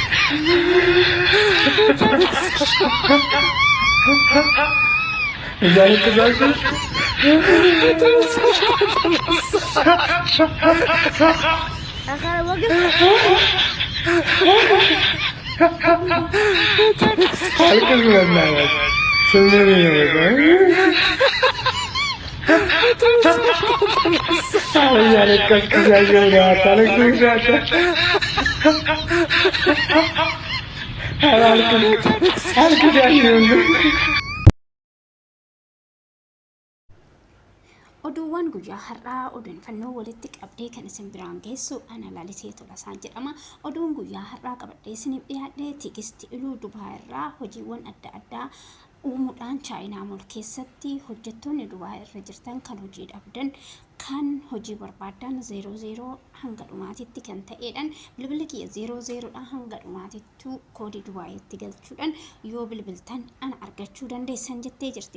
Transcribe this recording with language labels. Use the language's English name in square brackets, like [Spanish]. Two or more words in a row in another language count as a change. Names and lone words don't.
[Amharic] እያለቀሳችሁ አልቅስ በእናትህ ስምን እያለቀስክ እያየሁ ነው። አታለቅስም? አልቅስ ያየሁ [Oromo] oduuwwan guyyaa har'aa odeeffannoo walitti qabdee kan isin biraan geessu ana Lalisee Tolasaan jedhama. Oduun guyyaa har'aa qabadhee isiniif dhiyaadhe Tigistii Iluu Dubaay irraa hojiiwwan adda addaa uumuudhaan Chaayinaa mool keessatti hojjettoonni Dubaay irra jirtan kan hojii dhabdan kan hojii barbaadan 00 hanga dhumaatitti kan ta'edhaan bilbilli kiyya 00 hanga dhumaatittu koodii Dubaayitti galchuudhaan yoo bilbiltan ana argachuu dandeessan jettee jirti.